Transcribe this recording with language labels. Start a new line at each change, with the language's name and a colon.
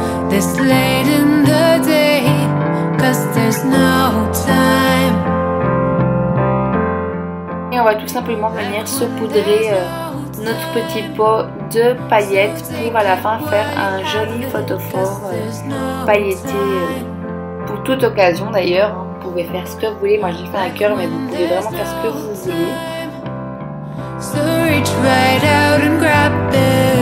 English: This late in the day, 'cause there's no time.
French: Et on va tout simplement venir saupoudrer notre petit pot de paillettes pour à la fin faire un joli photophore pailleté pour toute occasion d'ailleurs. Vous pouvez faire ce que vous voulez, moi j'ai fait un cœur mais vous pouvez vraiment faire ce que vous voulez.
English: So reach right out and grab it.